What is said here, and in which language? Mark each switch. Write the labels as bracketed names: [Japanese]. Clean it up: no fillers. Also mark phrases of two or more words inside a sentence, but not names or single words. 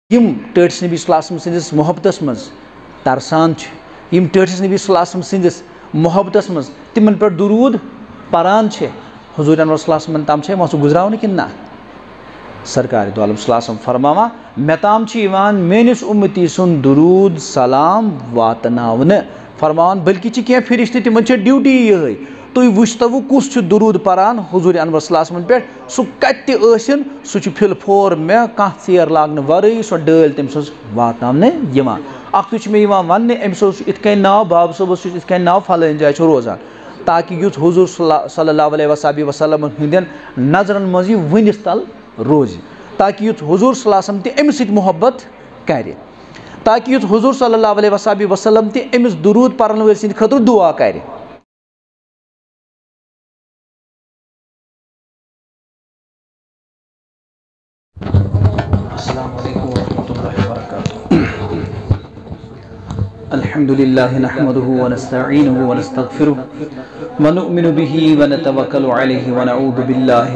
[Kashmiri] यम टटिस नबी [Arabic] صلى الله عليه وسلم [Kashmiri] सिंदिस मोहब्बतस मज तरसान यम टटिस नबी [Arabic] صلى الله عليه وسلم [Kashmiri] सिंदिस मोहब्बतस मज तिमन पर दुरूद परान हुजूर अनवर [Arabic] صلى الله عليه وسلم [Kashmiri] ताम छे मसु गुजरावन कि ना सरकार दो आलम [Arabic] صلى الله عليه وسلم [Kashmiri] फरमावा मे ताम मेनिस उम्मती सुन दुरूद सलाम वातनावन फरमान बल्कि क्या फिरिश्ते तिमन ड्यूटी ये तुम वुचतव कुछ दुरूद परान हुजूर अनवर [Arabic] صلى الله عليه وسلم [Kashmiri] पे सह कतिन सह फिल फोर मे कह चेर लागन वरई सो डल तम वातन मे वन अम्स इत नाव बाब सोबस इत नाव फलान जाए रोजान ताकि युथ हुजूर [Arabic] صلى الله عليه وسلم [Kashmiri] हिंदन नजरन मज वनिस तल रोज ताकि युथ हुजूर [Arabic] صلى الله عليه وسلم [Kashmiri] अमिस सत मोहब्बत कर ताकि युथ हुजूर [Arabic] صلى الله عليه وسلم [Kashmiri] अमिस दुरूद परन वल सिंद खतर दुआ कर। [Arabic] الحمد لله نحمده ونستعينه ونستغفره ونؤمن به ونتوكل عليه ونعوذ بالله